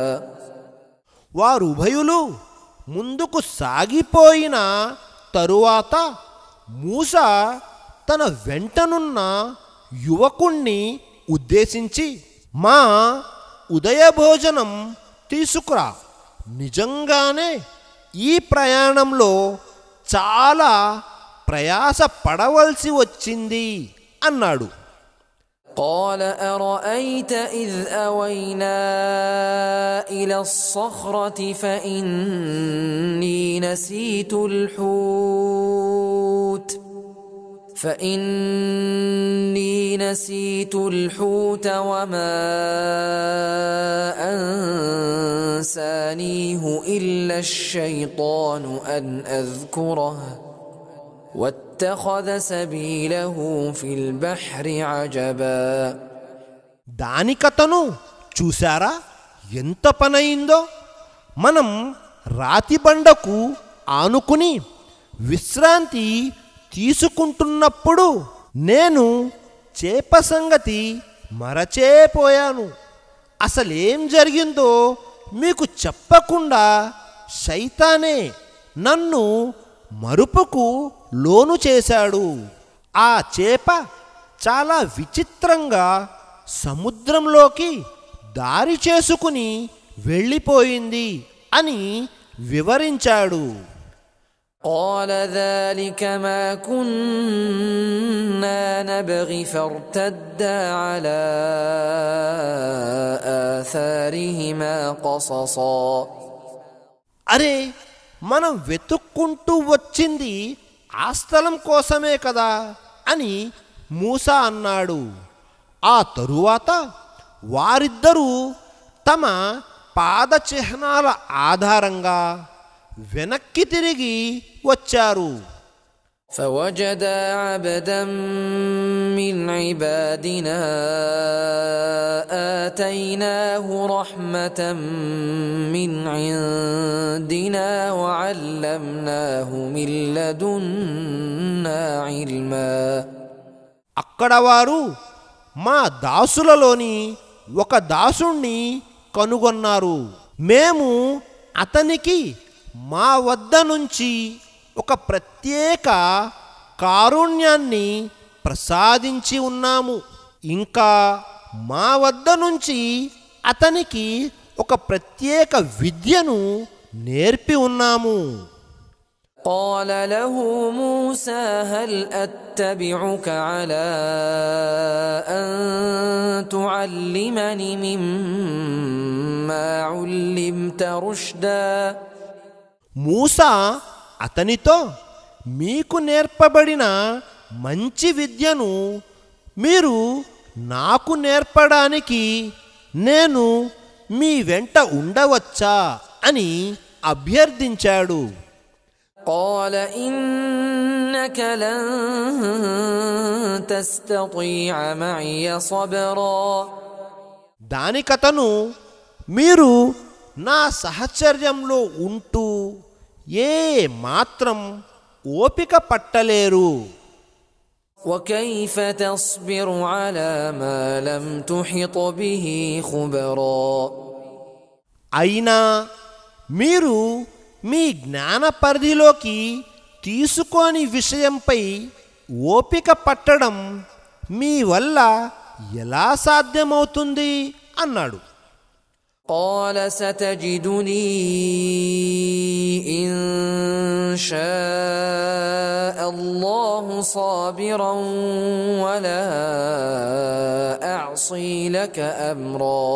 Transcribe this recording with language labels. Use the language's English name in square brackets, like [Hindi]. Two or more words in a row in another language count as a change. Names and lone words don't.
[Telugu] వారుభయులు ముందుకు సాగిపోయిన తరువాత మూసా తన వెంటనున్న యువకుణ్ణి ఉద్దేశించి, మా ఉదయ భోజనం తీసుకురా, నిజంగానే ఈ ప్రయాణంలో చాలా ప్రయాస పడవలసి వచ్చింది అన్నాడు. [Arabic] قال أرأيت إذ أوينا إلى الصخرة فإني نسيت الحوت وما أنسانيه إلا الشيطان أن أذكره واتخذ سبيله في البحر عجبا. [Telugu] దానికతను చూశారా ఎంత పనయిందో. మనం రాతిబండకు ఆనుకుని విశ్రాంతి తీసుకుంటున్నప్పుడు నేను చేప సంగతి మరచేపోయాను. అసలేం జరిగిందో మీకు చెప్పకుండా శైతానే నన్ను మరుపుకు లోను చేశాడు. ఆ చేప చాలా విచిత్రంగా సముద్రంలోకి దారి చేసుకుని వెళ్ళిపోయింది అని వివరించాడు. [Arabic] قال ذلك ما كنا نبغي فارتدا على آثارهما قصصا. [Telugu] అరే, మనం వెతుక్కుంటూ వచ్చింది ఆ స్థలం కోసమే కదా అని మూసా అన్నాడు. ఆ తరువాత వారిద్దరూ తమ పాద చిహ్నాల ఆధారంగా వెనక్కి తిరిగి వచ్చారు. [Arabic] فوجدا عبدا من عبادنا آتيناه رحمة من عندنا وعلمناه من لدنا علما. [Telugu] అక్కడ వారు మా దాసులలోని ఒక దాసుణ్ణి కనుగొన్నారు. మేము అతనికి మా వద్ద నుంచి ఒక ప్రత్యేక కారుణ్యాన్ని ప్రసాదించి ఉన్నాము. ఇంకా మా వద్ద నుంచి అతనికి ఒక ప్రత్యేక విద్యను నేర్పి ఉన్నాము. [Arabic] قال له موسى هل أتبعك على أن تعلمني مما علمت رشدا. [Telugu] మూసా అతనితో, మీకు నేర్పబడిన మంచి విద్యను మీరు నాకు నేర్పడానికి నేను మీ వెంట ఉండవచ్చా అని అభ్యర్థించాడు. [Arabic] قال إنك لن تستطيع معي صبرا. [Telugu] దానికతను మీరు నా సహచర్యంలో ఉంటూ ఏ మాత్రం ఓపిక పట్టలేరు. [Arabic] وكيف تصبر على ما لم تحط به خبرا. [Telugu] అయినా మీరు మీ జ్ఞాన పరిధిలోకి తీసుకోని విషయంపై ఓపిక పట్టడం మీ వల్ల ఎలా సాధ్యమవుతుంది అన్నాడు. [Arabic] قال ستجدني إن شاء الله صابرا ولا أعصي لك أمرا.